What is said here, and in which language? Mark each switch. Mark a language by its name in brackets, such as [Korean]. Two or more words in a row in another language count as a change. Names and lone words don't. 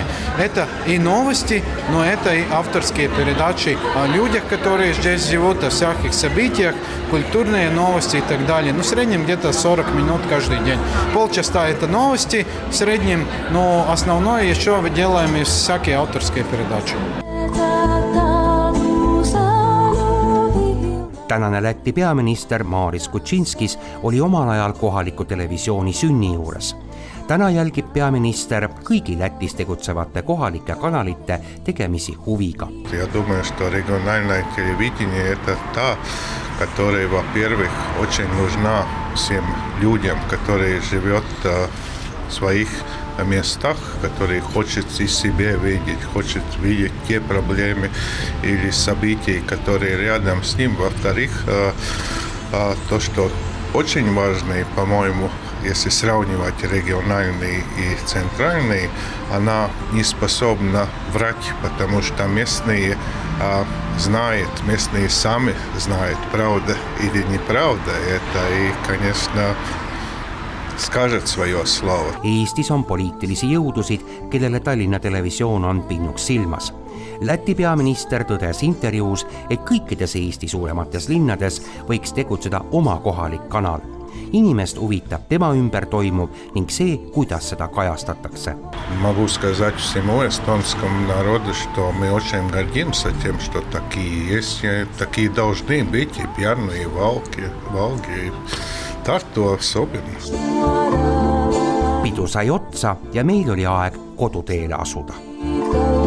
[Russian] Это и новости, но это и авторские передачи о людях, которые здесь живут, о всяких событиях, культурные новости и так далее. В среднем где-то 40 минут каждый день. Полчаса это новости в среднем, но основное еще делаем и всякие авторские передачи. [Estonian] Tänane Läti peaminister Maris Kučinskis oli omal ajal kohaliku televisiooni sünni juures. Täna jälgib peaminister kõigi Lätis tegutsevate kohalike kanalite tegemisi huviga. [Russian] Я думаю, что региональное телевидение – это та, которая, во-первых, очень нужна всем людям, которые живут в своих местах, которые хочет и себе видеть, хочет видеть те проблемы или события, которые рядом с ним. Во-вторых, то, что очень важно, по-моему, если сравнивать региональный и центральный, она не способна врать, потому что местные знают, местные сами знают, правда или неправда. Это и, конечно, скажет свое слово. [Estonian] Eestis on poliitilisi jõudusid, kellele Tallinna televisioon on pinnuks silmas. Läti peaminister tõdes intervjuus, et kõikides Eesti suuremates linnades võiks tegutseda oma kohalik kanal. Inimest huvitab tema ümber toimuv ning see, kuidas seda kajastatakse. [Russian] Могу сказать всему эстонскому народу, что мы очень гордимся тем, что такие есть, такие должны быть и пьяные Волги, и Tartu особенно. [Estonian] Pidu sai otsa ja meil oli aeg koduteele asuda.